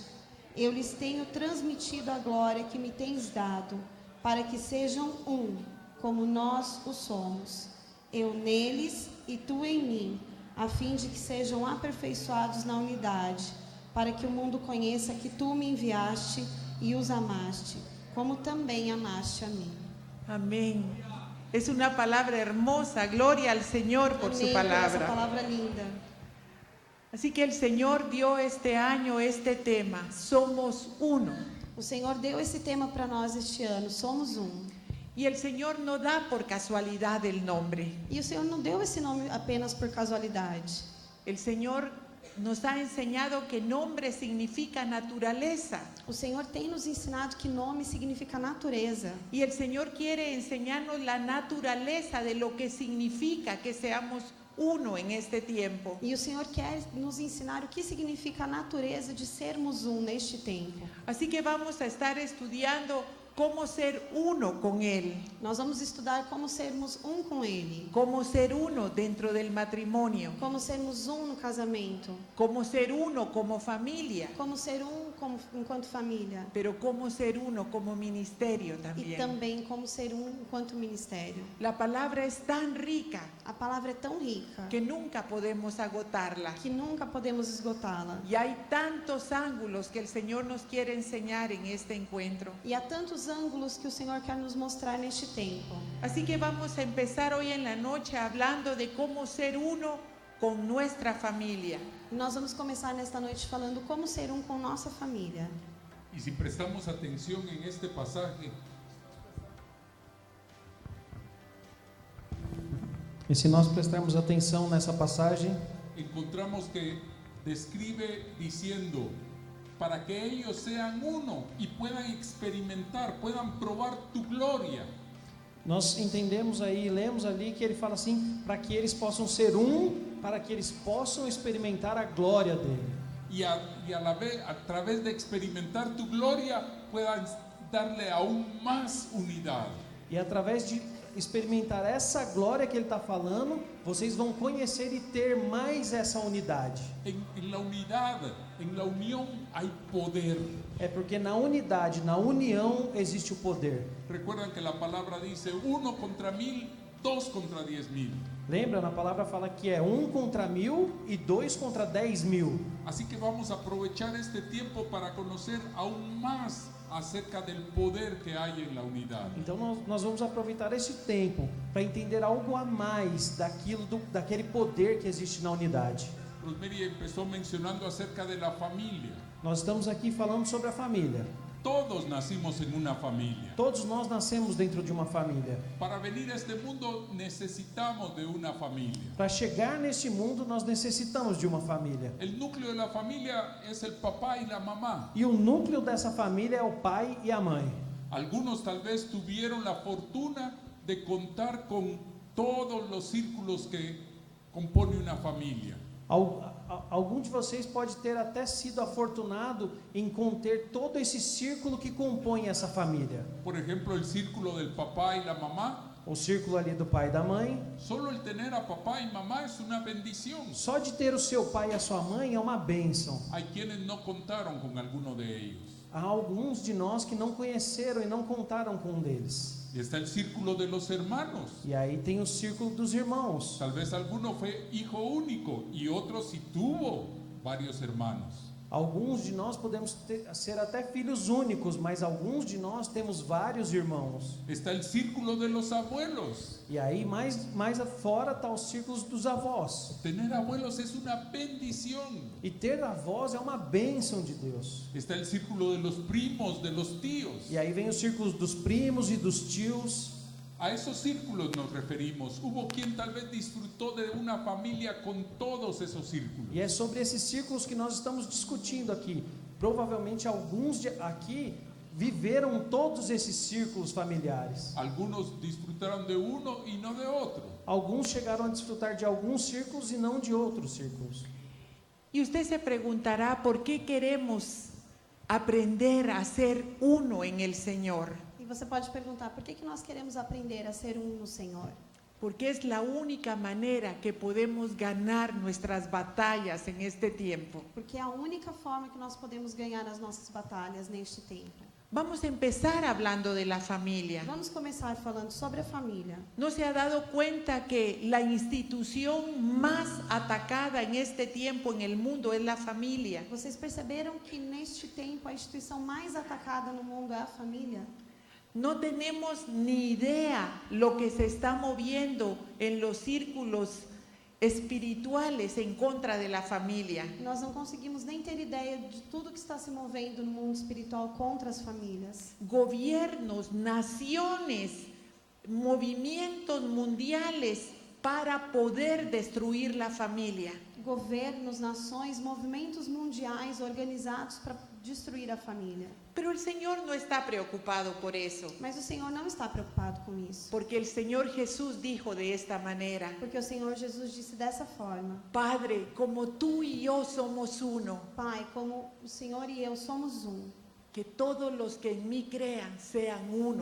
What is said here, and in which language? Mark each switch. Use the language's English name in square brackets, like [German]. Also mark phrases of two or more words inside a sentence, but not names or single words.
[Portuguese] Eu lhes tenho transmitido a glória que me tens dado, para que sejam um, como nós o somos, eu neles e tu em mim, a fim de que sejam aperfeiçoados na unidade, para que o mundo conheça que tu me enviaste e os amaste, como também amaste a mim. [Spanish] Amén. Es una palabra hermosa. Gloria al Señor por [Portuguese] Amém [Spanish] su [Portuguese] por essa [Spanish] palabra. [Portuguese] palavra linda. [Spanish] Así que el Señor dio este año este tema, somos uno. [Portuguese] O Senhor deu esse tema para nós este ano, somos um. [Spanish] Y el Señor no da por casualidad el nombre. [Portuguese] E o Senhor não deu esse nome apenas por casualidade. [Spanish] El Señor nos ha enseñado que nombre significa naturaleza. [Portuguese] O Senhor tem nos ensinado que nome significa natureza. [Spanish] Y el Señor quiere enseñarnos la naturaleza de lo que significa que seamos uno en este tiempo. [Portuguese] E o Senhor quer nos ensinar o que significa a natureza de sermos um neste tempo. [Spanish] Así que vamos a estar estudiando cómo ser uno con Él, [Portuguese] Nós vamos estudar como sermos um com Ele, [Spanish] cómo ser uno dentro del matrimonio, [Portuguese] como sermos um no casamento, [Spanish] cómo ser uno como familia, [Portuguese] como ser um enquanto família [Spanish] pero cómo ser uno como ministerio [Portuguese] e [Spanish] también. [Portuguese] também como ser um enquanto ministério. [Spanish] La palabra es tan rica [Portuguese] A palavra é tão rica [Spanish] que nunca podemos agotarla. [Portuguese] que nunca podemos esgotá-la. [Spanish] Y hay tantos ángulos que el Señor nos quiere enseñar en este encuentro. [Portuguese] E há tantos ângulos que o Senhor quer nos mostrar neste tempo. [Spanish] Así que vamos a empezar hoy en la noche hablando de cómo ser uno con nuestra familia. [Portuguese] Nós vamos começar nesta noite falando como ser um com nossa família. [Spanish] Y si prestamos atención en este pasaje, [Portuguese] E se nós prestarmos atenção nessa passagem, [Spanish] encontramos que describe diciendo, para que ellos sean uno y puedan experimentar, puedan probar tu gloria. [Portuguese] nós entendemos aí, lemos ali que ele fala assim, para que eles possam ser um, para que eles possam experimentar a glória dele. [Spanish] Y a la vez, a través de experimentar tu gloria, puedan darle aún más unidad. [Portuguese] E através de experimentar essa glória que ele está falando, vocês vão conhecer e ter mais essa unidade. [Spanish] En la unidad, en la unión hay poder. [Portuguese] É porque na unidade, na união, existe o poder. [Spanish] Recuerdan que la palabra dice 1 contra 1000, 2 contra 10,000. [Portuguese] Lembra, na palavra fala que é 1 contra 1000 e 2 contra 10.000. [Spanish] Así que vamos a aprovechar este tiempo para conocer aún más acerca del poder que hay en la unidad. [Portuguese] Então nós vamos aproveitar esse tempo para entender algo a mais daquele poder que existe na unidade. [Spanish] Rosemary empezó mencionando acerca de la familia. [Portuguese] Nós estamos aqui falando sobre a família. [Spanish] Todos nacimos en una familia. [Portuguese] Todos nós nascemos dentro de uma família. [Spanish] Para venir a este mundo necesitamos de una familia. [Portuguese] Para chegar neste mundo, nós necessitamos de uma família. [Spanish] El núcleo de la familia es el papá y la mamá. [Portuguese] E o núcleo dessa família é o pai e a mãe. [Spanish] Algunos tal vez tuvieron la fortuna de contar con todos los círculos que compone una familia. [Portuguese] Algum de vocês pode ter até sido afortunado em conter todo esse círculo que compõe essa família. [Spanish] Por ejemplo, el círculo del papá y la mamá. [Portuguese] O círculo ali do pai e da mãe. [Spanish] Solo el tener a papá y mamá es una bendición. [Portuguese] Só de ter o seu pai e a sua mãe é uma bênção. [Spanish] Hay quienes no contaron con alguno de ellos. [Portuguese] Há alguns de nós que não conheceram e não contaram com um deles. [Spanish] Está el círculo de los hermanos. [Portuguese] E aí tem o círculo dos irmãos. [Spanish] Tal vez alguno fue hijo único y otro sí tuvo varios hermanos. [Portuguese] Alguns de nós podemos ser até filhos únicos, mas alguns de nós temos vários irmãos. [Spanish] Está el círculo de los abuelos. [Portuguese] E aí mais afora está os círculos dos avós. [Spanish] Tener abuelos es una bendición. [Portuguese] E ter avós é uma bênção de Deus. [Spanish] Está el círculo de los primos, de los tíos. [Portuguese] E aí vem os círculos dos primos e dos tios. [Spanish] A esos círculos nos referimos. Hubo quien tal vez disfrutó de una familia con todos esos círculos. [Portuguese] E é sobre esses círculos que nós estamos discutindo aqui. Provavelmente alguns aqui viveram todos esses círculos familiares. [Spanish] Algunos disfrutaron de uno y no de otro. [Portuguese] Alguns chegaram a desfrutar de alguns círculos e não de outros círculos. [Spanish] Y usted se preguntará por qué queremos aprender a ser uno en el Señor. [Portuguese] E você pode perguntar, por que nós queremos aprender a ser um no Senhor? [Spanish] Porque es la única manera que podemos ganar nuestras batallas en este tiempo. [Portuguese] Porque é a única forma que nós podemos ganhar as nossas batalhas neste tempo. [Spanish] Vamos a empezar hablando de la familia. [Portuguese] Vamos começar falando sobre a família. [Spanish] ¿No se ha dado cuenta que la institución más atacada en este tiempo en el mundo es la familia? [Portuguese] Vocês perceberam que neste tempo a instituição mais atacada no mundo é a família? [Spanish] No tenemos ni idea lo que se está moviendo en los círculos espirituales en contra de la familia. [Portuguese] Nós não conseguimos nem ter ideia de tudo que está se movendo no mundo espiritual contra as famílias. [Spanish] Gobiernos, naciones, movimientos mundiales para poder destruir la familia. [Portuguese] Governos, nações, movimentos mundiais organizados para destruir a família. [Spanish] Pero el Señor no está preocupado por eso, [Portuguese] Mas o Senhor não está preocupado com isso. [Spanish] porque el Señor Jesús dijo de esta manera: [Portuguese] Porque o Senhor Jesus disse dessa forma: [Spanish] Padre, como tú y yo somos uno, [Portuguese] Pai, como o Senhor e eu somos um, [Spanish] que todos los que en mí crean sean uno